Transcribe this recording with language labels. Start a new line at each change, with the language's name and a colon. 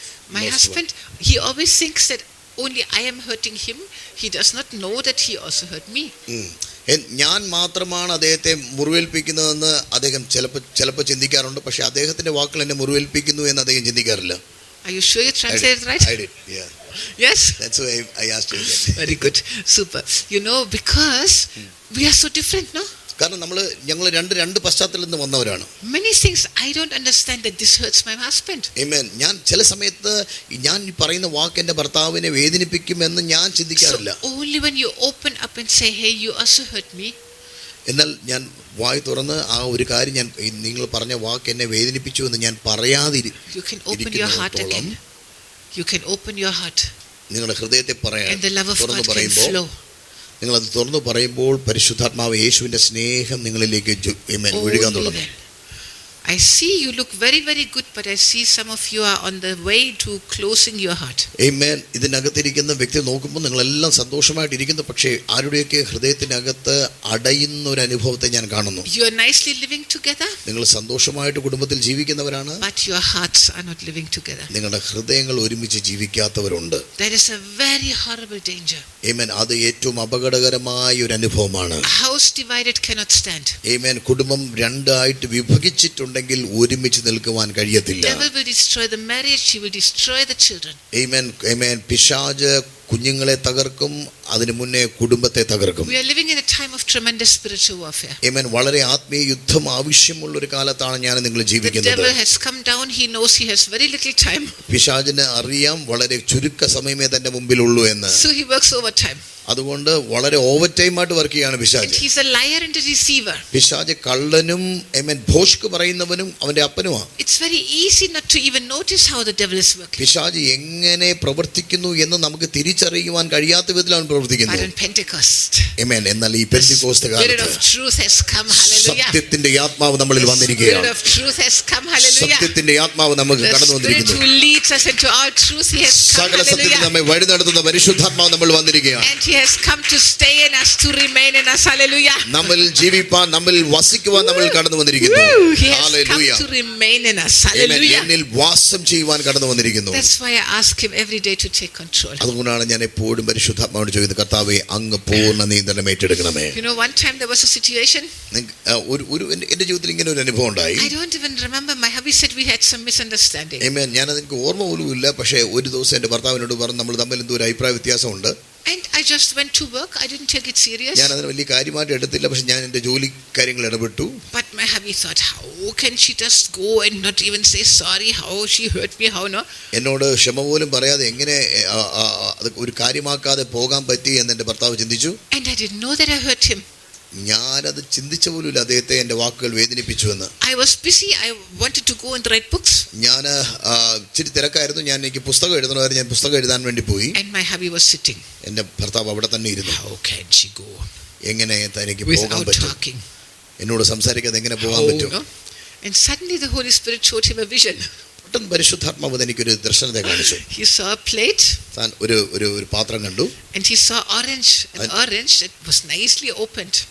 English: my husband, he always thinks that only I am hurting him. He does not know that he also hurt me.
Malayalam: ഞാൻ മാത്രമാണ് അദ്ദേഹത്തെ മുറിവേൽപ്പിക്കുന്നതെന്ന് അദ്ദേഹം ചിലപ്പോൾ ചിന്തിക്കാറുണ്ട്. പക്ഷെ അദ്ദേഹത്തിന്റെ വാക്കുകൾ എന്നെ മുറിവേൽപ്പിക്കുന്നു എന്ന് അദ്ദേഹം ചിന്തിക്കാറില്ല.
English: Are you sure you translated right? I did, yeah. Yes? That's why I asked you that. Very good. Super. You know, because we are so different, no?
Malayalam: കാരണം ഞങ്ങൾ രണ്ട് പശ്ചാത്തലത്തിൽ നിന്ന് വന്നവരാണ്.
English: Many things I don't understand that this hurts my husband. Amen.
Malayalam: ഞാൻ ചില സമയത്ത് ഞാൻ ഈ പറയുന്ന വാക്ക് എൻ്റെ ഭർത്താവിനെ വേദനിപ്പിക്കുമെന്ന് ഞാൻ ചിന്തിക്കാറില്ല.
English: So only when you open up and say, hey, you also hurt me.
Malayalam: എന്നാൽ ഞാൻ വായി തുറന്ന് ആ ഒരു കാര്യം, ഞാൻ നിങ്ങൾ പറഞ്ഞ വാക്ക് എന്നെ വേദനിപ്പിച്ചു എന്ന് ഞാൻ പറയാതിരിക്കും.
English: You can open your heart again. You can open your heart.
Malayalam: നിങ്ങളുടെ ഹൃദയത്തെ പറയാൻ
English: and the love of God can flow.
Malayalam: നിങ്ങളത് തുറന്നു പറയുമ്പോൾ പരിശുദ്ധാത്മാവ് യേശുവിന്റെ സ്നേഹം നിങ്ങളിലേക്ക് ഒഴുകാൻ തുടങ്ങും.
English: I see you look very, very good, but I see some of you are on the way to closing your heart. Amen.
Malayalam: ഇതിനകത്തിരിക്കുന്ന വ്യക്തി നോക്കുമ്പോൾ നിങ്ങളെല്ലാം സന്തോഷമായിട്ടിരിക്കുന്നു, പക്ഷേ ആരുടെയൊക്കെ ഹൃദയത്തിനകത്ത് അടയുന്ന ഒരു അനുഭവത്തെ ഞാൻ കാണുന്നു.
English: You are nicely living together.
Malayalam: നിങ്ങൾ സന്തോഷമായിട്ട് കുടുംബത്തിൽ ജീവിക്കുന്നവരാണ്.
English: But your hearts are not living together.
Malayalam: നിങ്ങളുടെ ഹൃദയങ്ങൾ ഒരുമിച്ച് ജീവിക്കാത്തവരുണ്ട്.
English: That is a very horrible danger. Amen.
Malayalam: അത് ഏറ്റവും അപകടകരമായ ഒരു അനുഭവമാണ്.
English: A house divided cannot stand. Amen.
Malayalam: കുടുംബം രണ്ടായിട്ട് വിഭജിച്ചിട്ടുണ്ട് ണ്ടെങ്കിൽ ഒരുമിച്ച് നിൽക്കുവാൻ കഴിയത്തില്ല.
English: The devil will destroy the marriage, he will destroy the children. Amen. Amen.
Malayalam: പിശാച് കുഞ്ഞുങ്ങളെ തകർക്കും, അതിനു മുന്നേ കുടുംബത്തെ തകർക്കും.
English: We are living in a time of tremendous spiritual warfare. Amen.
Malayalam: വളരെ ആത്മീയ യുദ്ധം ആവശ്യമുള്ള ഒരു കാലത്താണ് ഞാൻ നിങ്ങൾ ജീവിക്കുന്നത്.
English: The devil has come down, he knows he has very little time.
Malayalam: പിശാചിന് അറിയാം വളരെ ചുരുക്ക സമയമേ തന്റെ മുമ്പിലുള്ളൂ എന്ന്.
English: So he works overtime.
Malayalam: അതുകൊണ്ട് വളരെ ഓവർ ടൈം ആയിട്ട് വർക്ക് ചെയ്യാണ് പിശാച്.
English: He is a liar and a deceiver.
Malayalam: പിശാച് കള്ളനും ഭോഷ്ക് പറയുന്നവനും അവന്റെ അപ്പനുമാണ്.
English: It's very easy not to even notice how the devil is working.
Malayalam: പിശാച് എങ്ങനെ പ്രവർത്തിക്കുന്നു എന്ന് നമുക്ക് തിരിച്ചറിയുവാൻ കഴിയാത്ത വിധത്തിൽ അവൻ പ്രവർത്തിക്കുന്നു.
English: But on Pentecost,
Malayalam: Amen. എന്നാൽ ഈ പെന്തക്കോസ്ത് കാലത്ത്
English: Spirit of truth has come. Hallelujah.
Malayalam: സത്യത്തിന്റെ ആത്മാവ് നമ്മളിൽ വന്നിരിക്കുകയാണ്.
English: Spirit of truth has come. Hallelujah.
Malayalam: സത്യത്തിന്റെ ആത്മാവ് നമുക്ക് കടന്നു വന്നിരിക്കുന്നു.
English: The Spirit who leads us into all truth, he has come.
Malayalam: സകല സത്യത്തിൽ നമ്മെ വഴി നടത്തുന്ന പരിശുദ്ധാത്മാവ് നമ്മൾ വന്നിരിക്കുകയാണ്.
English: And he has come to stay in us, to remain in us. Hallelujah.
Malayalam: നമ്മളിൽ ജീവിപ്പാൻ, നമ്മളിൽ വസിക്കുവാൻ നമ്മൾ കടന്നു വന്നിരിക്കുന്നു.
English: He has come to remain in us. Hallelujah.
Malayalam: എന്നിൽ വാസം ചെയ്യുവാൻ കടന്നു വന്നിരിക്കുന്നു.
English: That's why I ask him every day to take control.
Malayalam: അതുകൊണ്ടാണ് ഞാൻ എപ്പോഴും പരിശുദ്ധാത്മാവോട് ചോദിക്കുന്നത്, കർത്താവേ അങ്ങ് പൂർണ്ണ നിയന്ത്രണം ഏറ്റെടുക്കണമേ.
English: You know, one time there was a situation.
Malayalam: എന്റെ ജീവിതത്തിൽ ഇങ്ങനെ ഒരു അനുഭവം ഉണ്ടായി.
English: I don't even remember. My hubby said we had some misunderstanding.
Malayalam: Amen. ഞാനത് എനിക്ക് ഓർമ്മ പോലും ഇല്ല. പക്ഷേ ഒരു ദിവസം എന്റെ ഭർത്താവിനോട് പറഞ്ഞു, നമ്മൾ തമ്മിൽ എന്തോ ഒരു അഭിപ്രായ വ്യത്യാസമുണ്ട്.
English: And I just went to work. I didn't take it serious.
Malayalam: ഞാൻ അതിന് വലിയ കാര്യമായിട്ട് എടുത്തില്ല, പക്ഷെ ഞാൻ എന്റെ ജോലി കാര്യങ്ങൾ ഇടപെട്ടു.
English: But my hubby thought, how can she just go and not even say sorry? How she hurt me? How no?
Malayalam: എന്നോട് ക്ഷമ പോലും പറയാതെ എങ്ങനെ അത് ഒരു കാര്യമാക്കാതെ പോകാൻ പറ്റി എന്ന് എന്റെ ഭർത്താവ് ചിന്തിച്ചു.
English: And I didn't know that I hurt him.
Malayalam: ഞാനത് ചിന്തിച്ച പോലുമില്ല അദ്ദേഹത്തെ എന്റെ വാക്കുകൾ വേദനിപ്പിച്ചു എന്ന്.
English: I was busy. I wanted to go and write books.
Malayalam: ഞാൻ ഇച്ചിരി തിരക്കായിരുന്നു. എനിക്ക് പുസ്തകം എഴുതണമായിരുന്നു. ഞാൻ പുസ്തകം എഴുതാൻ വേണ്ടി പോയി.
English: And my hubby was sitting.
Malayalam: എന്റെ ഭർത്താവ് അവിടെ തന്നെ ഇരുന്നു.
English: How can she go?
Malayalam: എങ്ങനെ തനിക്ക് പോകാൻ പറ്റും? എന്നോട് സംസാരിക്കാതെ എങ്ങനെ പോകാൻ പറ്റും?
English: And suddenly the Holy Spirit showed him a vision.
Malayalam: പെട്ടെന്ന് പരിശുദ്ധാത്മാവ് എനിക്കൊരു ദർശനത്തെ കാണിച്ചു.
English: He saw a plate.
Malayalam: താൻ ഒരു പാത്രം കണ്ടു.
English: And he saw orange. An orange that was nicely opened.